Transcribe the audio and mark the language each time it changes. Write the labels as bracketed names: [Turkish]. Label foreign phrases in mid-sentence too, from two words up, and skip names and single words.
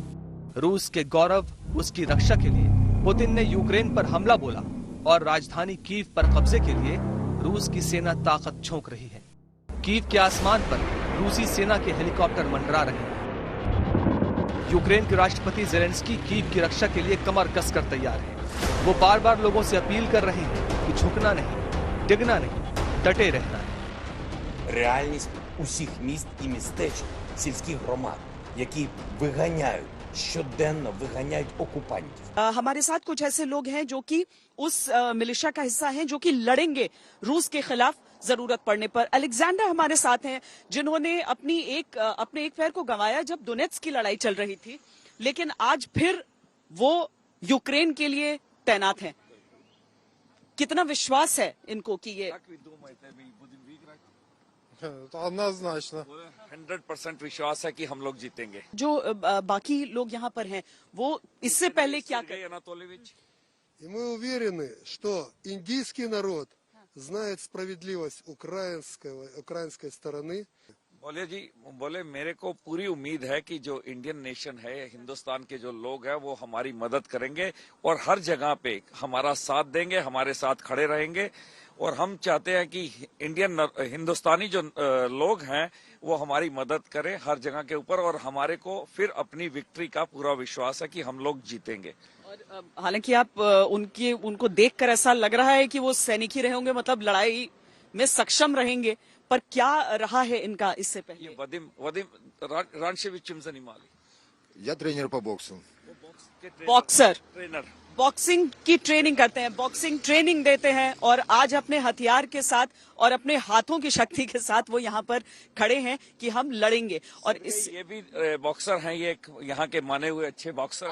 [Hindi] रूस के गौरव, उसकी रक्षा के लिए पुतिन ने यूक्रेन पर हमला बोला और राजधानी कीव पर कब्जे के लिए रूस की सेना ताकत झोंक रही है। कीव के आसमान पर रूसी सेना के हेलीकॉप्टर मंडरा रहे हैं। यूक्रेन के राष्ट्रपति ज़ेलेंस्की कीव की रक्षा के लिए कमर कसकर तैयार हैं। वो बार बार लोगों से अपील कर रहे हैं कि झुकना नहीं, डिगना नहीं, डटे रहना है। [Ukrainian] Реальність усіх міст і містечок, сільських громад, які виганяють, щоденно виганяють окупантів. [Hindi] हमारे साथ कुछ ऐसे लोग हैं जो कि उस मिलिशिया का हिस्सा हैं जो कि लड़ेंगे रूस के खिलाफ जरूरत पड़ने पर। अलेक्जेंडर हमारे साथ हैं जिन्होंने अपने एक पैर को गंवाया जब डोनेट्स्क की लड़ाई चल रही थी, लेकिन आज फिर वो यूक्रेन के लिए तैनात हैं। कितना विश्वास है इनको कि ये [Russian] Однозначно. [Hindi] 100% विश्वास है कि हम लोग जीतेंगे। जो बाकी लोग यहाँ पर हैं वो इससे पहले क्या कर [Russian] Анатольевич, И мы уверены, что индийский народ знает справедливость украинской стороны. [Hindi] बोले मेरे को पूरी उम्मीद है कि जो [English] Indian nation [Hindi] है, हिंदुस्तान के जो लोग हैं वो हमारी मदद करेंगे और हर जगह पे हमारा साथ देंगे, हमारे साथ खड़े रहेंगे। और हम चाहते हैं कि हिंदुस्तानी जो लोग हैं वो हमारी मदद करें हर जगह के ऊपर, और हमारे को फिर अपनी विक्ट्री का पूरा विश्वास है कि हम लोग जीतेंगे। और हालांकि आप उनको देखकर ऐसा लग रहा है कि वो सैनिक ही रहे होंगे, मतलब लड़ाई में सक्षम रहेंगे, पर क्या रहा है इनका इससे पहले? [Russian] Вадим Раншевич Чимзанимали, Я тренер по боксу. [Hindi] बॉक्सर, ट्रेनर, बॉक्सिंग की ट्रेनिंग करते हैं, [English] boxing training [Hindi] देते हैं और आज अपने हथियार के साथ और अपने हाथों की शक्ति के साथ वो यहाँ पर खड़े हैं कि हम लड़ेंगे। और इस ये भी बॉक्सर हैं, ये यहाँ के माने हुए अच्छे बॉक्सर